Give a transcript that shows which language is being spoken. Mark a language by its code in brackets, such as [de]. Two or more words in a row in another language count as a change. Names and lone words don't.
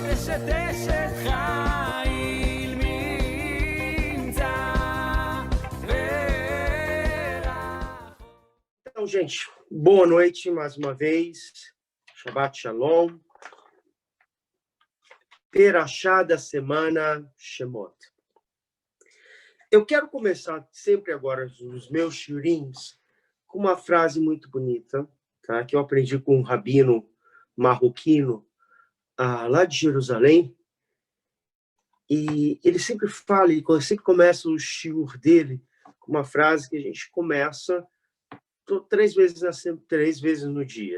[he] אשת חיל ממצא [pt] Então, gente, boa noite mais uma vez. [he] שבת שלום. [pt] Perashá da semana, Shemot. Eu quero começar sempre agora os meus shiurins com uma frase muito bonita, tá? Que eu aprendi com um rabino marroquino lá de Jerusalém. E ele sempre fala, ele sempre começa o shiur dele com uma frase que a gente começa 3 vezes no dia.